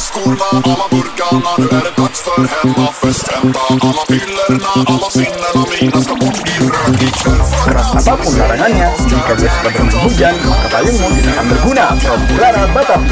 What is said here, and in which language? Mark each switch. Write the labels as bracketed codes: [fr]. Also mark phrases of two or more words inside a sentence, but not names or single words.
[sv] hemma, alla burkarna, nu är det dags för hemmafest-hemma. Alla pillerna, alla sinnena mina ska bort i rök ikväll. [id] Keras apapun larangannya, jika dia suka bermain hujan, maka payungmu tidak akan berguna. [en] From Clara Batavia.